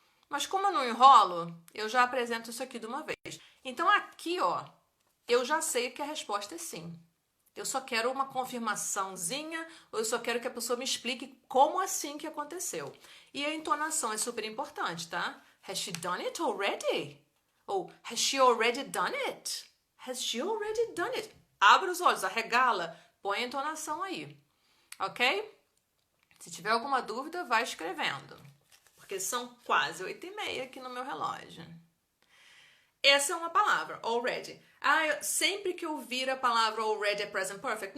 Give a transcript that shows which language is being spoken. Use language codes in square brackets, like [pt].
[pt] Mas como eu não enrolo, eu já apresento isso aqui de uma vez. Então aqui, ó, eu já sei que a resposta é sim. Eu só quero uma confirmaçãozinha, ou eu só quero que a pessoa me explique como assim que aconteceu. E a entonação é super importante, tá? [en] Has she done it already? Ou has she already done it? Has she already done it? [pt] Abra os olhos, arregala, põe a entonação aí. Ok? Se tiver alguma dúvida, vai escrevendo. Porque são quase 8:30 aqui no meu relógio. Essa é uma palavra, already. Sempre que eu vir a palavra already é present perfect?